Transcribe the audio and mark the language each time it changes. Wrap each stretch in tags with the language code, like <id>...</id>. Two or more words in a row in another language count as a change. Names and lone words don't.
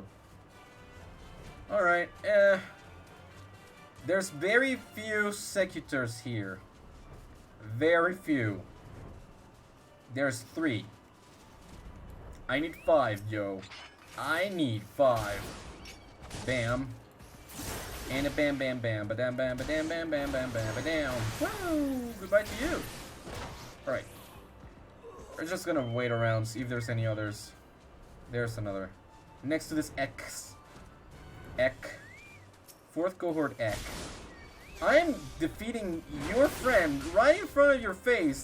<en>Alright, there's very few Secutors here. Very few. There's 3. I need 5, yo. I need 5. Bam. And a bam bam bam ba dam bam ba dam bam bam bam bam ba dam. Woo! Goodbye to you. Alright. We're just gonna wait around, see if there's any others. There's another. Next to this X. Ek. 4th cohort Ek. I'm defeating your friend right in front of your face.</en>